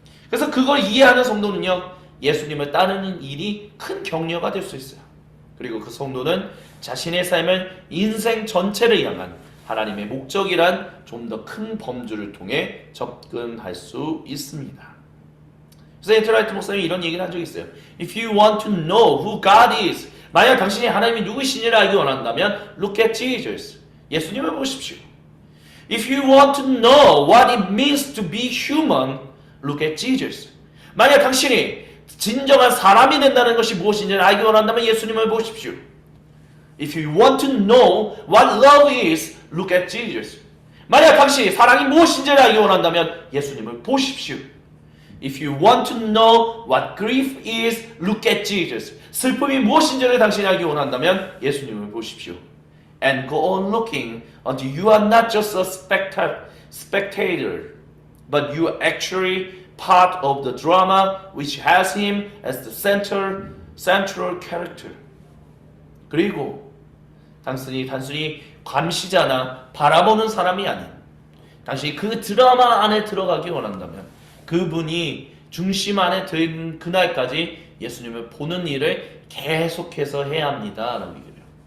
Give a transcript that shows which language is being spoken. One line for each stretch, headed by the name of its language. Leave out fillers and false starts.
Korean: 그래서 그걸 이해하는 성도는요, 예수님을 따르는 일이 큰 격려가 될 수 있어요. 그리고 그 성도는 자신의 삶을 인생 전체를 향한 하나님의 목적이란 좀 더 큰 범주를 통해 접근할 수 있습니다. 그래서 엔트 라이트 목사님이 이런 얘기를 한 적이 있어요.
English: If you want to know who God is,
Korean: 만약 당신이 하나님이 누구신지를 알기 원한다면
English: look at Jesus.
Korean: 예수님을 보십시오.
English: If you want to know what it means to be human, look at Jesus.
Korean: 만약 당신이 진정한 사람이 된다는 것이 무엇인지를 알기 원한다면 예수님을 보십시오.
English: If you want to know what love is, look at Jesus.
Korean: 만약 당신이 사랑이 무엇인지를 알기 원한다면 예수님을 보십시오.
English: If you want to know what grief is, look at Jesus.
Korean: 슬픔이 무엇인지를 당신이 알기 원한다면 예수님을 보십시오.
English: And go on looking until you are not just a spectator, but you are actually part of the drama which has him as the central character.
Korean: 그리고 단순히 감시자나 바라보는 사람이 아닌 당신이 그 드라마 안에 들어가기 원한다면 그분이 중심 안에 든 그날까지 예수님을 보는 일을 계속해서 해야 합니다. 라고 얘기해요.